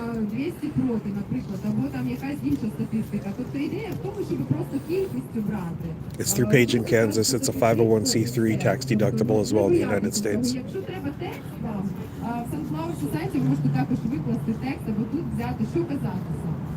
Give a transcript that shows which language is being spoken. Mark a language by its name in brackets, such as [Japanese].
[Ukrainian] 200 проти, наприклад, або там якась інша статистика. Тобто ідея в тому, щоб просто кількістю брати. [English] It's through Page in Kansas. It's a 501c3 tax deductible as well in the United States. [Ukrainian] Якщо треба текст вам, в Sunflower Society можете також викласти текст, або тут взяти, що казатися.